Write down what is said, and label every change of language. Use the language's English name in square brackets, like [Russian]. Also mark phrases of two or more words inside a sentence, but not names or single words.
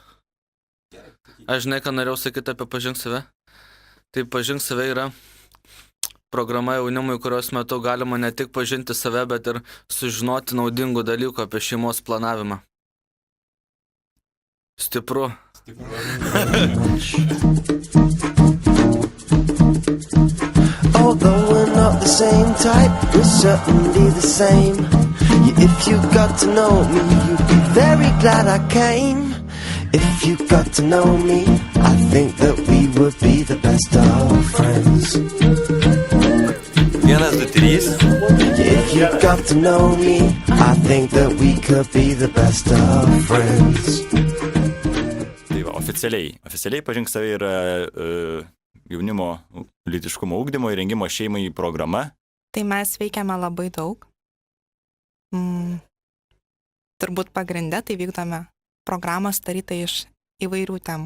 [Lithuanian] Aš žinai, ką norėjau sakyti apie pažink save. Tai pažink save yra programa jaunimui, kurios metu galima ne tik pažinti save, bet ir sužinoti naudingų dalykų apie šeimos planavimą. Stipru. [English] Although we're not the same type, we're certainly the same. Yeah, if you got to know me, you'd be very glad I came. If you got to know me, I think that we would be the best of friends. 1, 2, 3. Yeah, if you got to know me, I think that we could be the best of friends. [Lithuanian] Tai va, oficialiai pažink save yra jaunimo lytiškumo ugdymo ir rengimo šeimai programa. Tai mes veikiame labai daug. Turbūt pagrinde tai vykdome programą starytą iš įvairių temų.